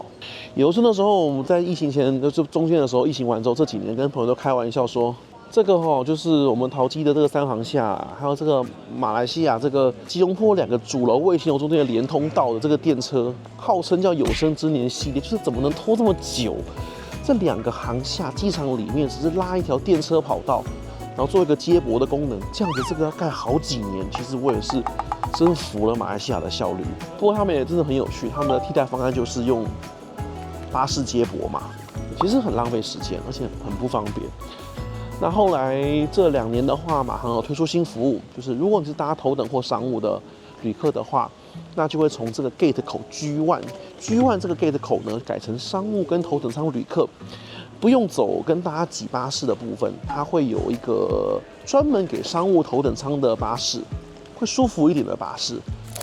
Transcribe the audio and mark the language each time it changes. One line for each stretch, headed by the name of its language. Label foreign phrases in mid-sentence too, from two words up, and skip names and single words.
Chinese: 有時候那時候我們在疫情前就中間的时候，疫情完之後这幾年跟朋友都開玩笑說，這個就是我們桃機的這個3航廈，還有這個馬來西亞這個吉隆坡2個主樓衛星樓中間的連通道的這個電車，號稱叫有生之年系列，就是怎麼能拖這麼久？這2個航廈機場裡面只是拉一條電車跑道，然後做一個接駁的功能，這樣子這個要蓋好幾年。其實我也是真服了馬來西亞的效率。不過他們也真的很有趣，他們的替代方案就是用巴士接駁嘛，其實很浪費時間，而且很不方便。那後來這2年的話，馬航有推出新服務，就是如果你是搭頭等或商務的旅客的話，那就會從這個 gate 口 G1 這個 gate 口呢，改成商務跟頭等艙旅客不用走跟大家擠巴士的部分，它會有一個專門給商務頭等艙的巴士，會舒服一點的巴士。